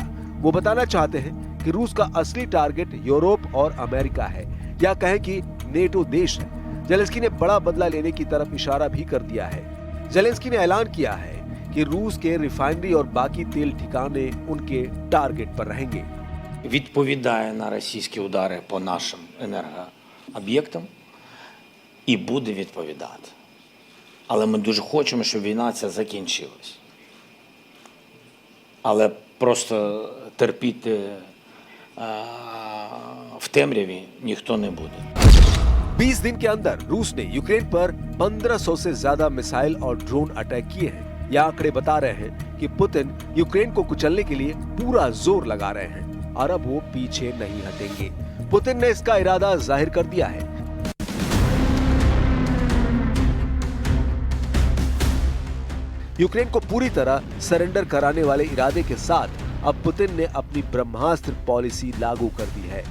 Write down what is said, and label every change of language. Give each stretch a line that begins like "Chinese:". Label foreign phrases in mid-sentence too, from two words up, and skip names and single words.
Hindi: वो बताना चाहते हैं कि रूस का असली टारगेट यूरोप और अमेरिका है, या कहें कि नेटो देश है। ज़ेलेंस्की ने बड़ा बदला लेने की तरफ इशारा भी कर दिया है। ज़ेलेंस्की ने ऐलान किया है कि रूस के रिफाइनरी और बाकी तेल ठिकाने उनके टारगेट पर रहेंगे।
Ukrainian: Відповідає на російські удари по нашим енергооб'єктам і буде відповідати. Але ми дуже хочемо, щоб війна ця закінчилась. Але просто терпіти в темряві ніхто не буде.
Hindi: 20 दिन के अंदर रूस ने यूक्रेन पर 1500 से ज्यादा मिसाइल और ड्रोन अटैक किए हैं। यह आंकड़े बता रहे हैं कि पुतिन यूक्रेन को कुचलने के लिए पूरा जोर लगा रहे हैं और अब वो पीछे नहीं हटेंगे। पुतिन ने इसका इरादा जाहिर कर दिया है। यूक्रेन को पूरी तरह सरेंडर कराने वाले इरादे के साथ अब पुतिन ने अपनी ब्रह्मास्त्र पॉलिसी लागू कर दी है।